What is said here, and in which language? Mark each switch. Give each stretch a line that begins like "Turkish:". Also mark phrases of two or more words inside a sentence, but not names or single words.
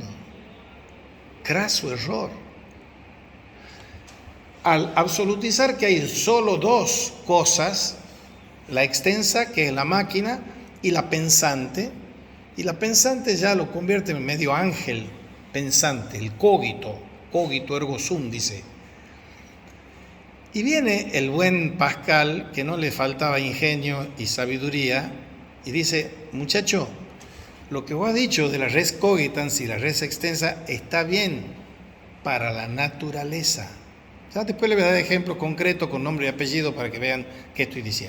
Spanish: Craso error. Al absolutizar que hay solo 2 cosas, la extensa, que es la máquina, y la pensante ya lo convierte en medio ángel pensante, el
Latin: cogito ergo sum,
Spanish: dice. Y viene el buen Pascal, que no le faltaba ingenio y sabiduría, y dice: muchacho, lo que vos has dicho de la
Latin: res cogitans
Spanish: y la
Latin: res extensa
Spanish: está bien para la naturaleza, Ya después les voy a dar ejemplos concretos con nombre y apellido para que vean qué estoy diciendo.